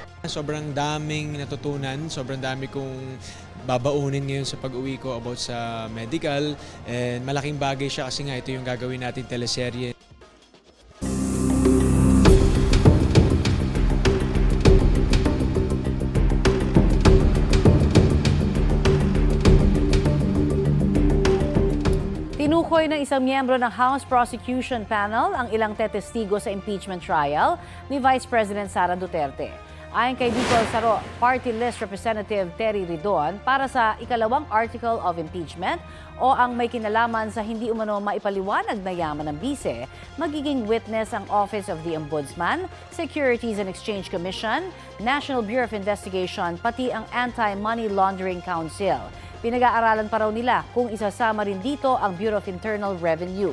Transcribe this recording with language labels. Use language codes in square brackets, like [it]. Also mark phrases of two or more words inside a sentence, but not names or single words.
[tl] Sobrang daming natutunan, sobrang dami kong babaunin ngayon sa pag-uwi ko about sa medical, and malaking bagay siya kasi nga ito yung gagawin natin teleserye. Tinukoy ng isang miyembro ng House Prosecution Panel ang ilang tetestigo sa impeachment trial ni Vice President Sara Duterte. Ayon kay Bicol Saro Party List Representative Terry Ridon, para sa ikalawang [en] article of impeachment [tl] o ang may kinalaman sa hindi umano maipaliwanag na yaman ng bise, magiging witness ang Office of the Ombudsman, Securities and Exchange Commission, National Bureau of Investigation, pati ang Anti-Money Laundering Council. Pinag-aaralan pa raw nila kung isasama rin dito ang Bureau of Internal Revenue.